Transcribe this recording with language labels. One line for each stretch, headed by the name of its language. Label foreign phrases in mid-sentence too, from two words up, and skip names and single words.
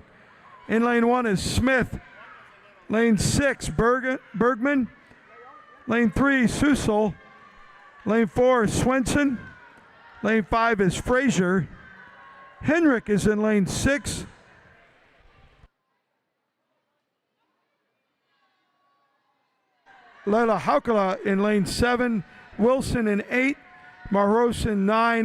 English: In lane 1 is Smith. Lane 6, Bergman. Lane 3, Susel. Lane 4 is Swenson. Lane 5 is Frazier. Henrik is in lane 6. Lela Haukala in lane 7. Wilson in 8. Maros in 9.